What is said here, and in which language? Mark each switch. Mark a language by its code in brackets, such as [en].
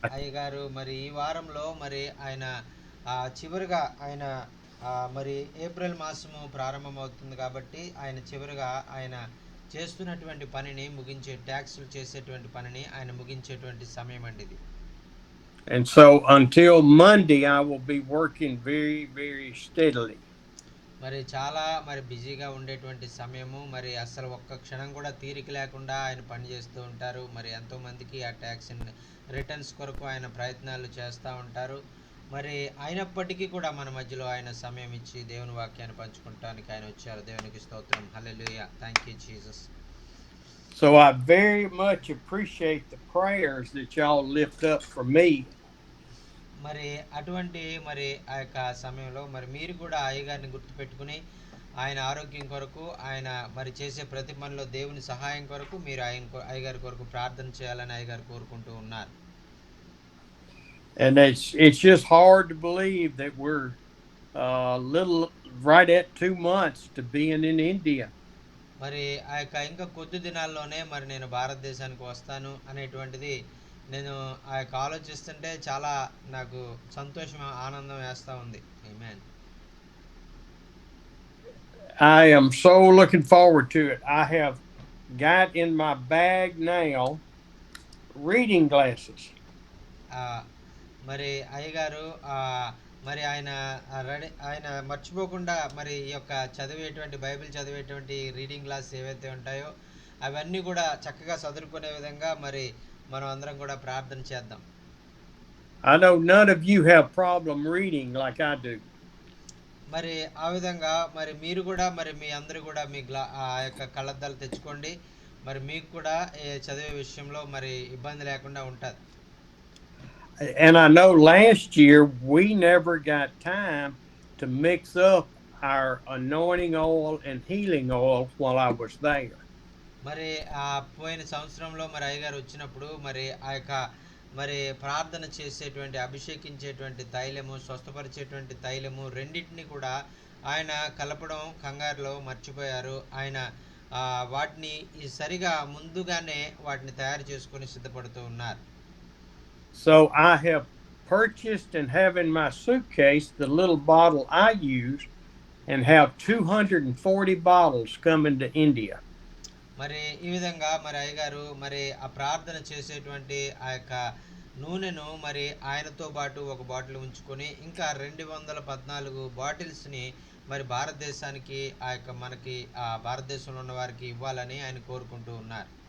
[te] అయ్యగారు మరి ఈ వారంలో మరి ఆయన చివరిగా ఆయన మరి ఏప్రిల్ మాసము ప్రారంభమవుతుంది కాబట్టి ఆయన చివరిగా ఆయన చేస్తున్నటువంటి పనిని ముగించే ట్యాక్సులు చేసేటువంటి పనిని ఆయన ముగించేటువంటి సమయం అండి ఇది. [en] so until Monday, I will be working very, very steadily. [te] మరి చాలా మరి బిజీగా ఉండేటువంటి సమయము, మరి అస్సలు ఒక్క క్షణం కూడా తీరిక లేకుండా ఆయన పనిచేస్తూ ఉంటారు. మరి ఎంతోమందికి ఆ ట్యాక్స్ రిటర్న్స్ కొరకు ఆయన ప్రయత్నాలు చేస్తూ ఉంటారు. మరి అయినప్పటికీ కూడా మన మధ్యలో ఆయన సమయం ఇచ్చి దేవుని వాక్యాన్ని పంచుకుంటానికి ఆయన వచ్చారు. దేవునికి స్తోత్రం. హల్లెలూయా. [en] thank you [te] Jesus. [en] So I very much appreciate the prayers that y'all lift up for me. [te] మరి అటువంటి మరి ఆ యొక్క సమయంలో మరి మీరు కూడా అయ్యగారిని గుర్తుపెట్టుకుని ఆయన ఆరోగ్యం కొరకు ఆయన మరి చేసే ప్రతి పనిలో దేవుని సహాయం కొరకు మీరు అయ్యగారి కొరకు ప్రార్థన చేయాలని అయ్యగారు కోరుకుంటూ ఉన్నారు. [en] And it's just hard to believe that we're little right at 2 months to being in India. [te] మరి ఆ యొక్క ఇంకా కొద్ది దినాల్లోనే మరి నేను భారతదేశానికి వస్తాను అనేటువంటిది నేను ఆ యొక్క ఆలోచిస్తుంటే చాలా నాకు సంతోషం ఆనందం వేస్తూ ఉంది. ఆమేన్. [en] I am so looking forward to it. I have got in my bag now reading glasses. [te] ఆ, మరి అయ్యగారు మరి ఆయన రెడీ ఆయన మర్చిపోకుండా మరి ఈ యొక్క చదివేటువంటి బైబిల్ చదివేటువంటి రీడింగ్ క్లాస్ ఏవైతే ఉంటాయో అవన్నీ కూడా చక్కగా చదువుకునే విధంగా మరి మనం అందరం కూడా ప్రార్థన చేద్దాం. [en] I know none of you have problem reading like I do. [te] మరి ఆ విధంగా మరి మీరు కూడా మరి మీ అందరూ కూడా మీ ఆ యొక్క కళ్ళద్దాలు తెచ్చుకోండి. మరి మీకు కూడా చదివే విషయంలో మరి ఇబ్బంది లేకుండా ఉంటుంది. [en] And I know last year we never got time to mix up our anointing oil and healing oil while I was there. [te] మరి ఆ పోయిన సంవత్సరంలో మరి అయ్యగారు వచ్చినప్పుడు మరి ఆ యొక్క మరి ప్రార్థన చేసేటువంటి అభిషేకించేటువంటి తైలము స్వస్థపరిచేటువంటి తైలము రెండింటిని కూడా ఆయన కలపడం కంగారులో మర్చిపోయారు. ఆయన వాటిని సరిగా ముందుగానే వాటిని తయారు చేసుకొని సిద్ధపడుతూ ఉన్నారు. [en] So I have purchased and have in my suitcase the little bottle I use and have 240 bottles coming to India. [te] మరి ఈ విధంగా మరి అయ్యగారు మరి ఆ ప్రార్థన చేసేటువంటి ఆ యొక్క నూనెను మరి ఆయనతో పాటు ఒక బాటిల్ ఉంచుకొని ఇంకా 214 బాటిల్స్ని మరి భారతదేశానికి ఆ యొక్క మనకి ఆ భారతదేశంలో ఉన్న వారికి ఇవ్వాలని ఆయన కోరుకుంటూ ఉన్నారు.